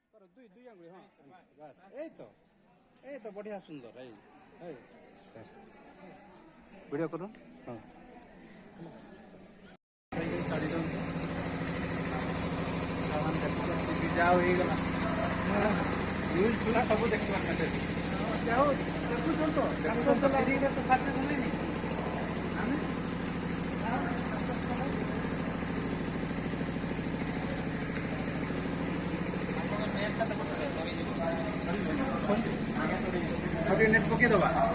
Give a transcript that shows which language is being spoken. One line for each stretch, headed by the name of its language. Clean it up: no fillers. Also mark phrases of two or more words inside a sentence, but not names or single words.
Bangla: দুই আঙ্গুলি, হ্যাঁ বাস, এই তো বঢ়িয়া সুন্দর। এই এই স্যার ভিডিও করুন।
Odia: হ্যাঁ ଯାହା ହେଇଗଲା ସବୁ ଦେଖିବା ଯାହା ଦେଖୁଛନ୍ତି ତ ନେଟ୍ ପକେଇଦବା।